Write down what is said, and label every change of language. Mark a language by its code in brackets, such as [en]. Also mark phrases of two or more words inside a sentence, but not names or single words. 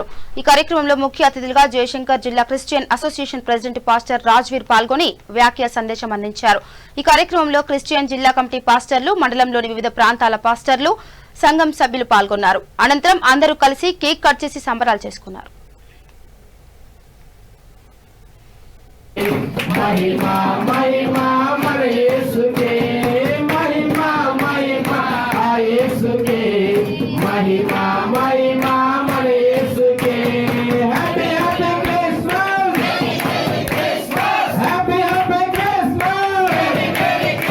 [te] ఈ కార్యక్రమంలో ముఖ్య అతిథులుగా జయశంకర్ జిల్లా క్రిస్టియన్ అసోసియేషన్ ప్రెసిడెంట్ పాస్టర్ రాజ్వీర్ పాల్గొని వ్యాఖ్య సందేశం అందించారు. ఈ కార్యక్రమంలో క్రిస్టియన్ జిల్లా కమిటీ పాస్టర్లు, మండలంలోని వివిధ ప్రాంతాల పాస్టర్లు, సంఘం సభ్యులు పాల్గొన్నారు. అనంతరం అందరూ కలిసి [en] cake cut [te] చేసి సంబరాలు చేసుకున్నారు. [hi] महिमा महिमा मन यीशु के, महिमा महिमा यीशु के, महिमा महिमा मन यीशु के। [en] happy happy Christmas, happy happy Christmas,